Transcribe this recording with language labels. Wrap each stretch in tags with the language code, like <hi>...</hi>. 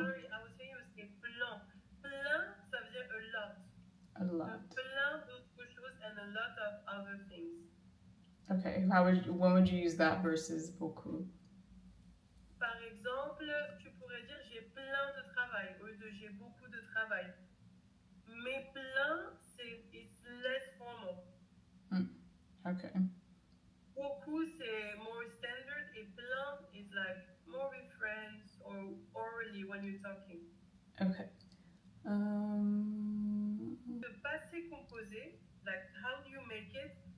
<en>sorry, I was saying it was a plan.</en> <fr>Plan, ça veut dire</fr> <en>a lot. A lot.</en> <fr>Plein d'autres choses</fr> <en>and a lot of other things. Okay, when would you use that versus beaucoup?</en> <fr>Par exemple, tu pourrais dire j'ai plein de travail au lieu de j'ai beaucoup de travail. Mais plein,</fr> <en>it's less formal. Okay. Beaucoup, c'est more standard et plein is like more with friends or orally when you're talking. Okay. The passé composé, like how do you make it?</en>